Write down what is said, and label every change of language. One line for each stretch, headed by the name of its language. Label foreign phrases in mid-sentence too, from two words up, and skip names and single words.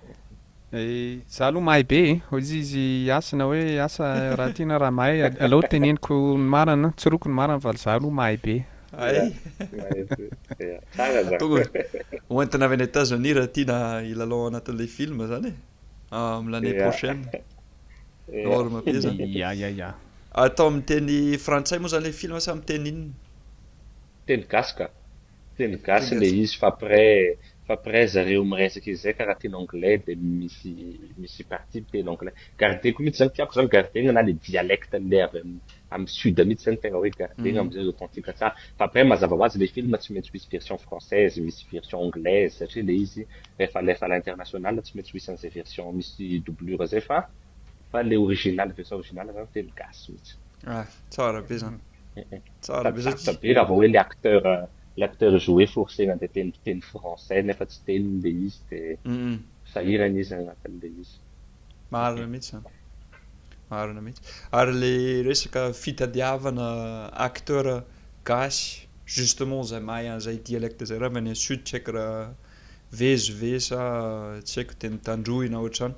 Malagasy: za aloha mahay be hozy izy asana hoe asa raha tiana raha mahay aleo teneniko ny marina tsiroko ny marina fa za aloha mahay be. Ay, Yeah. Tsara za. tonga hoentina avy any États-Unis raha tiana hilalao anatin'ilay film zany e amin'ny l'année Yeah.
French: prochaine. Yeah.
Malagasy: Norma be zany. Ya. Atao amin'ny teny frantsay moa zany le film sa amin'ny teny inona? Teny gasy ka. Teny gasy Teny le gasy. izy fa après zareo miresaka izay karaha teny anglais de misy partie teny anglais. Gardeko mihitsy zany tiako zany gardena na le dialecte le avy amin'ny sud mihitsy zany tegna hoe gardena amizay authentique tsara. Fa après mazava ho azy le film tsy maintsy misy
French: version française,
Malagasy: misy
French: version anglaise
Malagasy: satria le izy rehefa
French: à l'international
Malagasy: tsy maintsy misy an'izay version misy doublure zay fa le
French: version original
Malagasy: zany teny gasy mihitsy. Ah, tsara be zany. Tsara be Sarotra satria be raha vao hoe
French: l'acteur joué forcément
Malagasy: de teny français nefa tsy teny le izy de sahirana izy agnatin'le izy. marina mihitsy zany. Marina mihitsy. Ary le resaka fitadiavana acteur gasy justement zay mahay an'izay dialecte zay raha avy any sud tsy haiko raha vezove sa tsy haiko teny tandroy na ohatrany.